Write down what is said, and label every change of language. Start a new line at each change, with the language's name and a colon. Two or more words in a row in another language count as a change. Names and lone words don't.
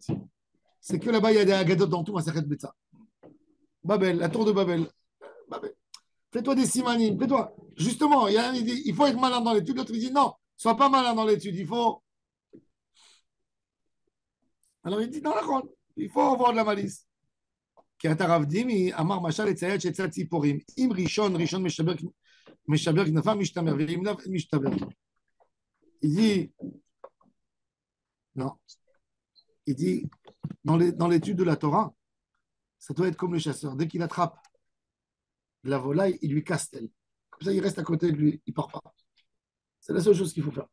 French: C'est que là-bas, il y a des Agadot dans tout,
Hebrew: מסכת ביצה.
French: Babel, la tour de Babel. Fais-toi des simanim, fais-toi. Justement, il y a un qui dit il faut être malin dans l'étude, l'autre il dit non, sois pas malin dans l'étude, il faut. Alors il dit non, il faut avoir de la malice.
Hebrew: כי אתה רב דימי אמר משל לציית שצד ציפורים, אם ראשון משבר כנפיו משתמר, ואם לאו משתבר.
French: Il dit, non, il dit, dans l'étude de la Torah, ça doit être comme le chasseur. Dès qu'il attrape la volaille, il lui casse elle. Comme ça, il reste à côté de lui, il ne part pas. C'est la seule chose qu'il faut faire.